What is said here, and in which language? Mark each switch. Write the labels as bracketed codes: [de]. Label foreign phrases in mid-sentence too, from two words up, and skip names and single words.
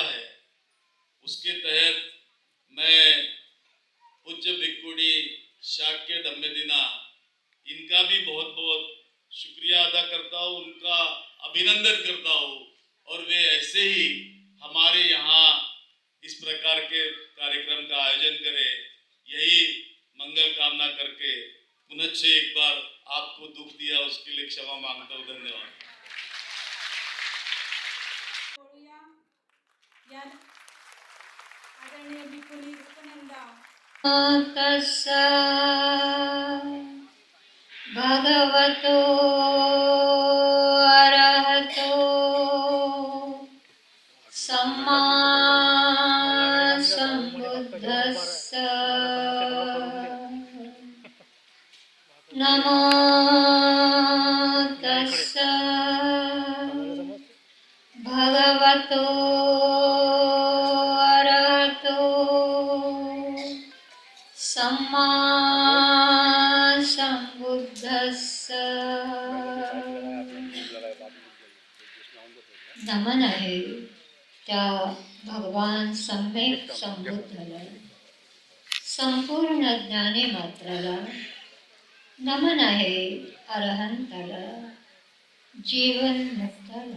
[hi] है, उसके तहत मैं पूज्य भिक्खुणी शाक्य धम्मदिना इनका भी बहुत बहुत शुक्रिया अदा करता हूँ, उनका अभिनंदन करता हूँ और वे ऐसे ही हमारे यहाँ इस प्रकार के कार्यक्रम का आयोजन करें, यही मंगल कामना करके पुनः एक बार आपको दुख दिया उसके लिए क्षमा मांगता हूँ। धन्यवाद। आदरणीय भिकुनी रूपनंदा [pi] तस्स भगवतो अरहतो सम्मा सम्बुद्धस्स नमो तस्स भगवतो अरहतो सम्मा सम्बुद्धस्स [mr] नमन आहे त्या भगवान सम्यक संबुद्धाला, संपूर्ण ज्ञानी मात्राला. नमन आहे अरहंताला, जीवन मुक्ताला.